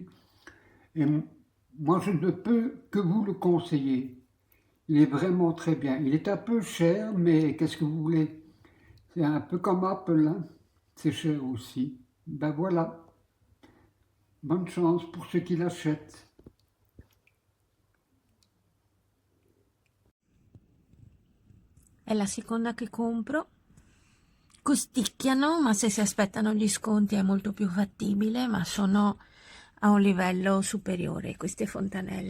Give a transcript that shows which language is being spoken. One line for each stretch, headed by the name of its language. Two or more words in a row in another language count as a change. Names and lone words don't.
French: Et moi je ne peux que vous le conseiller. Il est vraiment très bien. Il est un peu cher, mais qu'est-ce que vous voulez? C'est un peu comme Apple, hein? C'est cher aussi. Ben voilà. Bonne chance pour ceux qui l'achètent.
Italian: È la seconda che compro. Costicchiano, ma se si aspettano gli sconti è molto più fattibile, ma sono a un livello superiore queste fontanelle.